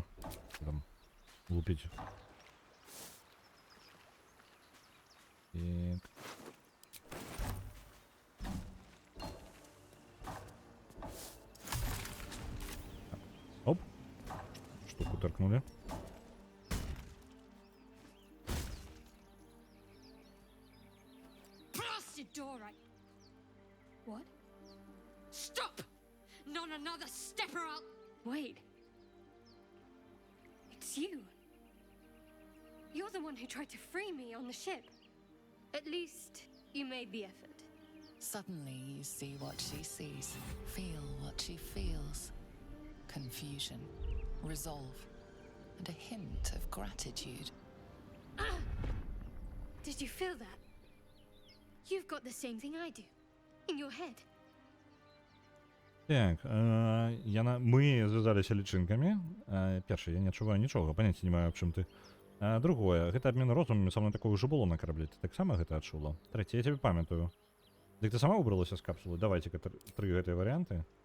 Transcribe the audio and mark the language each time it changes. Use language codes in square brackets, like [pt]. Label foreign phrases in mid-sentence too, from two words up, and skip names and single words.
[be] Там лупіць. Так. Оп. Штуку торкнули. [en] Blasted door, What? Stop! Not another step or I'll... Wait. It's you. You're the one who tried to free me on the ship. At least, you made the effort. Suddenly you see what she sees, feel what she feels. Confusion, resolve, and a hint of gratitude. Did you feel that? You've got the same thing I do. In your head. [be] Так, мы звязаліся лічынкамі. Першае, я не адчуваю нічога, паняцця не маю, аб чым ты. Другое, гэта абмен розумамі, са мной такое ўжо было на караблі. Ты таксама гэта адчула? Трэцяе, я тебе памятаю. Дык ты сама выбралася з капсулы? Давайте-ка 3 гэтыя варыянты.